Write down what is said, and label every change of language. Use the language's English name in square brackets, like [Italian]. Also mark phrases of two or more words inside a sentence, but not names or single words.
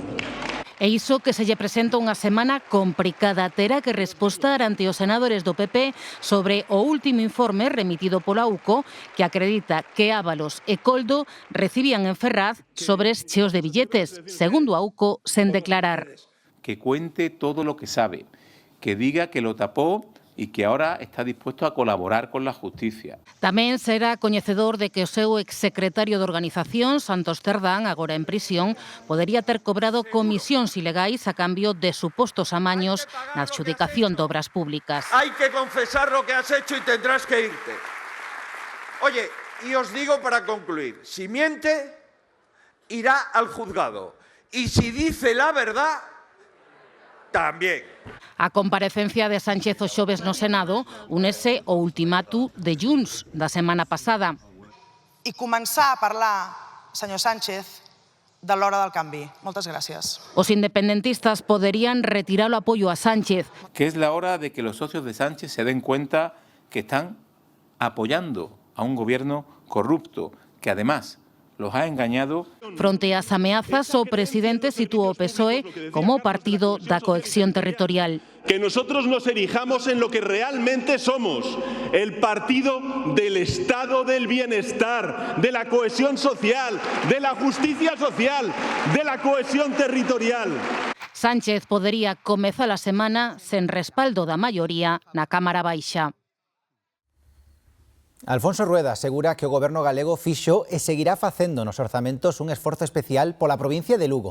[Galician] E iso que se lle presenta unha semana complicada. Terá que respostar ante os senadores do PP sobre o último informe remitido pola UCO que acredita que Ábalos e Coldo recibían en Ferraz sobres cheos de billetes, segundo a UCO, sen declarar. [Spanish] Que cuente todo lo que sabe, que diga que lo tapó y que ahora está dispuesto a colaborar con la justicia. [Galician] Tamén será coñecedor de que o seu exsecretario de organización, Santos Cerdán, agora en prisión, podería ter cobrado comisións ilegais a cambio de supostos amaños na adxudicación de obras públicas. [Spanish] Hay que confesar lo que has hecho y tendrás que irte. Oye, y os digo para concluir, si miente, irá al juzgado. Y si dice la verdad, también. [Galician] A comparecencia de Sánchez o xoves no Senado únese o ultimátum de Junts da semana pasada. [Catalan] I començar a parlar, senyor Sánchez, de l'hora del canvi. Moltes gràcies. [Galician] Os independentistas poderían retirar o apoio a Sánchez. [Spanish] Que es la hora de que los socios de Sánchez se den cuenta que están apoyando a un gobierno corrupto, que además los ha engañado. [Galician] Fronte ás ameazas, o presidente sitúa o PSOE como partido da cohesión territorial. [Spanish] Que nosotros nos erijamos en lo que realmente somos, el partido del Estado del bienestar, de la cohesión social, de la justicia social, de la cohesión territorial. [Galician] Sánchez podería comezar a semana sen respaldo da maioría na Cámara Baixa. Alfonso Rueda asegura que o Goberno galego fixo e seguirá facendo nos orzamentos un esforzo especial pola provincia de Lugo.